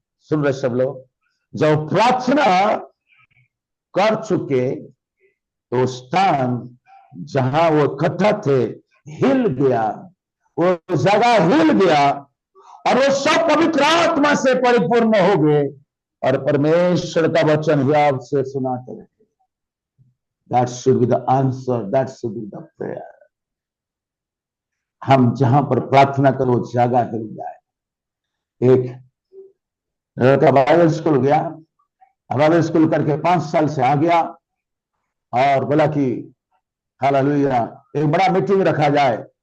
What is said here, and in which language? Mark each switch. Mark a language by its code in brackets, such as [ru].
[hi] सुन रहे सब लोग, जब प्रार्थना कर चुके तो स्थान जहां वो इकट्ठा थे हिल गया, वो जगह हिल गया और वो सब पवित्र आत्मा से परिपूर्ण हो गए और परमेश्वर का वचन हियाव से सुनाते रहे। [en] That should be the answer, that should be the prayer. [hi] हम जहां पर प्रार्थना करो जगह हिल जाए। एक लड़का बाइबल स्कूल गया, बाइबल स्कूल करके 5 साल से आ गया और बोला कि हालेलुया, एक बड़ा मीटिंग रखा जाए।